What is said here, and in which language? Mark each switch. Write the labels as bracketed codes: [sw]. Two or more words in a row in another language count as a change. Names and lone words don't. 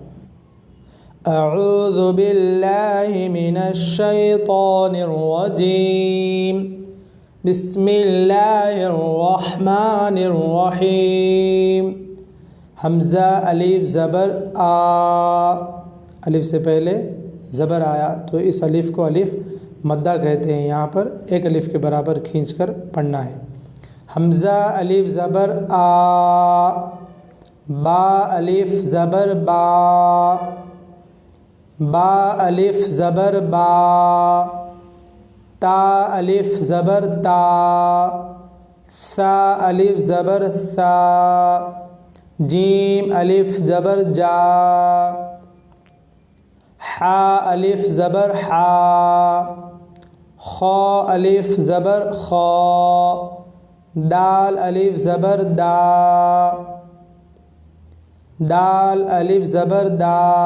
[ar] اعوذ باللہ من الشیطان الرجیم، بسم اللہ الرحمن الرحیم۔ [ur] حمزہ الف زبر آ، الف سے پہلے زبر آیا تو اس الف کو الف مدہ کہتے ہیں۔ یہاں پر ایک الف کے برابر کھینچ کر پڑھنا ہے۔ حمزہ الف زبر آ، با الف زبر با، با الف زبر با، تا الف زبر تا، ثا الف زبر ثا، جیم الف زبر جا، حا الف زبر حا، خا الف زبر خا، دال الف زبر دا، دال الف زبر دا،